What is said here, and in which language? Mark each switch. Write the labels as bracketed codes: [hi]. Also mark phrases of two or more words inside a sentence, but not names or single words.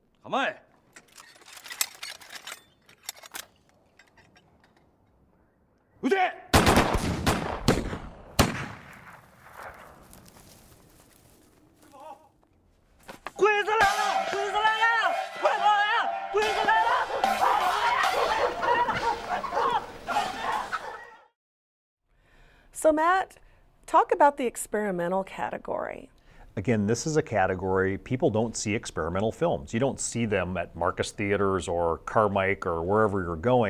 [ja] 構え。撃て。 [zh] 鬼子来了！鬼子来了！快跑呀！鬼子来了！ [en] So Matt, talk about the experimental category. Again, this is a category, people don't see experimental films. You don't see them at Marcus Theaters or Carmike or wherever you're going.